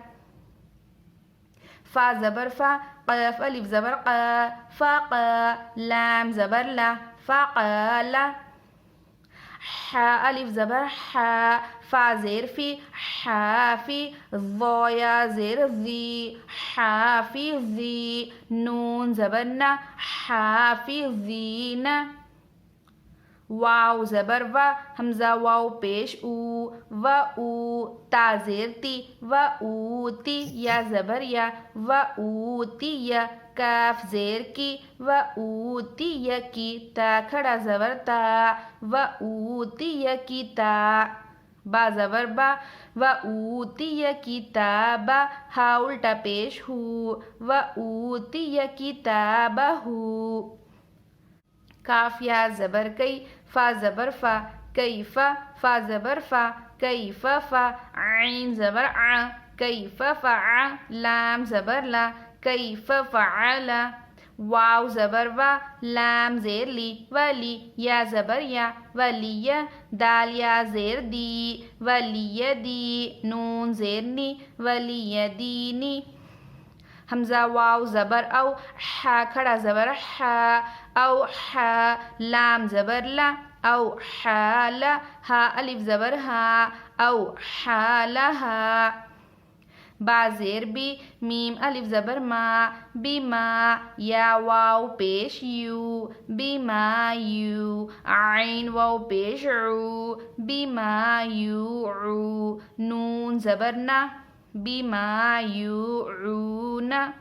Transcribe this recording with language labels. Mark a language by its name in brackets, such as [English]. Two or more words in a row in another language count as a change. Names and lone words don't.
[Urdu] فا زبر فا، قاف الف زبر قا فقا، لام زبر لا فقالا، حا الف زبر حا، فا زیر فی حافی، ضا یا زیر ذی حافظی، نون زبر نا حافظین، واو زبر و، حمزہ واو پیش او و او، تا زیر تی و اوتی، یا زبر یا و اوتی یا، کاف زیر کی و اوتی یا کی، تا کھڑا زبر تا و اوتی یا کی تا، با زبر با و اوتی یا کتابا، ہا الٹا پیش ہو و اوتی یا کتابہ، کاف یا زبر کئی، فا زبر فا کیف، فا زبر فا کیف فا، عین زبر ع کیف فع، لام زبر لا کیف فعل، واو زبر و، لام زیر لی ولی، یا زبر یا ولی، دال یا زیر دی ولی دی، نون زیر نی ولی دینی، حمزہ واو زبر او، حا کھڑا زبر حا او حا، لام زبر لا او حال، ہا الف زبر ہا او حالہا، با زیر بی، میم الف زبر ما بما، یا واو پیش یو بما یو، عین واو پیش عو بما یوعو، نون زبر نا بما یوعون،